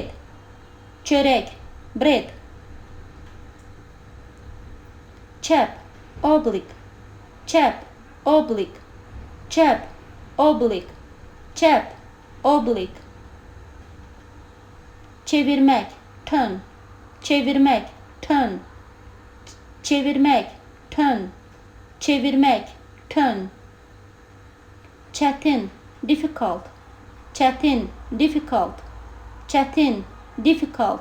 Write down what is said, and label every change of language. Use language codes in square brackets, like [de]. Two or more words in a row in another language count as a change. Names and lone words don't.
[tr] Çörek, bread. Çep, oblique. Çep, oblique. Çep, oblique. Çep, oblique. Çevirmek, turn. Çevirmek, turn. Çevirmek, turn. Çevirmek, turn. Çetin, difficult. Çetin, difficult. Çetin, difficult.